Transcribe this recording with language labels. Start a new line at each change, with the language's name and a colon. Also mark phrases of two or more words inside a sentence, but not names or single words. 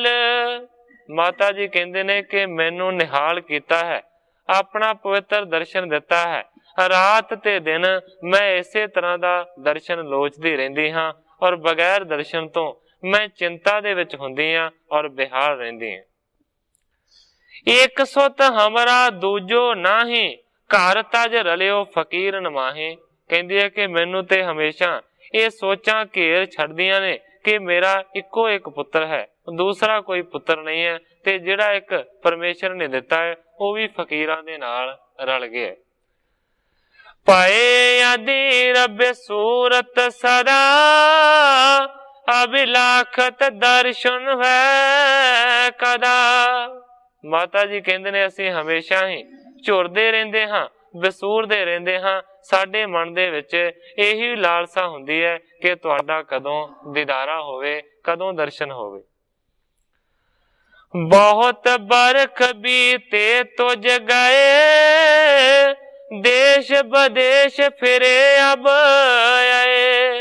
Punjabi: ਮਾਤਾ ਜੀ ਕਹਤੇ ਨੇ ਕਿ ਮੈਨੂੰ ਨਿਹਾਲ ਕੀਆ ਹੈ, ਆਪਣਾ ਪਵਿੱਤਰ ਦਰਸ਼ਨ ਦਿੱਤਾ ਹੈ। ਰਾਤ ਤੇ ਦਿਨ ਮੈਂ ਇਸੇ ਤਰ੍ਹਾਂ ਕਾ ਦਰਸ਼ਨ ਲੋਚਤੀ ਰਹਿੰਦੀ ਹਾਂ ਔਰ ਬਗ਼ੈਰ ਦਰਸ਼ਨ ਤੋ ਮੈਂ ਚਿੰਤਾ ਦੇ ਵਿਚ ਹੁੰਦੀ ਹਾਂ ਔਰ ਬੇਹਾਲ ਰਹਿੰਦੀ ਹਾਂ।
Braj: एक सुत हमरा दूजो नाही, घर तज रलियो फकीर नमाही।
Punjabi: ਕਹਤੀ ਹੈ ਕਿ ਮੈਨੂੰ ਤੇ ਹਮੇਸ਼ਾ ਯੇ ਸੋਚਾਂ ਘੇਰ ਛੱਡਦੀਆਂ ਨੇ ਕਿ ਮੇਰਾ ਇਕੋ ਇਕ ਪੁੱਤਰ ਹੈ, ਦੂਸਰਾ ਕੋਈ ਪੁੱਤਰ ਨਹੀਂ ਹੈ, ਤੇ ਜਿਹੜਾ ਇਕ ਪਰਮੇਸ਼ਵਰ ਨੇ ਦਿੱਤਾ ਹੈ ਵਹ ਭੀ ਫ਼ਕੀਰਾਂ ਦੇ ਨਾਲ ਰਲ ਗਿਆ।
Braj: पाए आदि रब सूरत सदा, अभिलाखत दर्शन है कदा।
Punjabi: ਮਾਤਾ ਜੀ ਕਹਤੇ ਨੇ ਅਸੀਂ ਹਮੇਸ਼ਾ ਹੀ ਝੁਰਦੇ ਰਹਿੰਦੇ ਹਾਂ ਵਿਸੂਰਦੇ ਰਹਿੰਦੇ ਹਾਂ। ਸਾਡੇ ਮਨ ਦੇ ਵਿੱਚ ਇਹੀ ਲਾਲਸਾ ਹੁੰਦੀ ਹੈ ਕਿ ਤੁਹਾਡਾ ਕਦੋਂ ਦੀਦਾਰਾ ਹੋਵੇ, ਕਦੋਂ ਦਰਸ਼ਨ ਹੋਵੇ।
Braj: बहुत बरख बीते तुझ गए, देश विदेश फिरे अब आए।